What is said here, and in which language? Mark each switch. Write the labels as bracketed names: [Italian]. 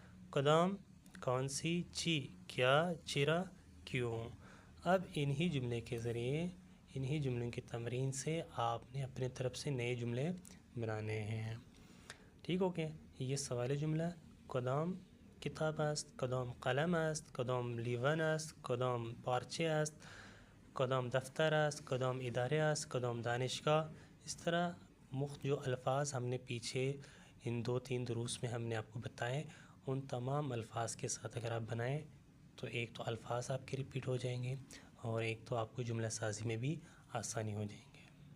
[Urdu] کدام کون سی، چی کیا، چرا کیوں. اب انہی جملے کے ذریعے انہی جملوں کی تمرین سے آپ نے اپنے طرف سے نئے جملے بنانے ہیں. ٹھیک ہو گیا. یہ سوالیہ جملہ کدام [Persian] کتاب است، کدام قلم است، کدام لیوان است، کدام پارچه است، کدام دفتر است، کدام ادارے است، کدام دانشگاہ. [Urdu] اس طرح جو الفاظ ہم نے پیچھے ان 2-3 دروس میں ہم نے آپ کو بتائے، ان تمام الفاظ کے ساتھ اگر آپ بنائیں تو ایک تو الفاظ آپ کے ریپیٹ ہو جائیں گے اور ایک تو آپ کو جملہ سازی میں بھی آسانی ہو جائیں گے.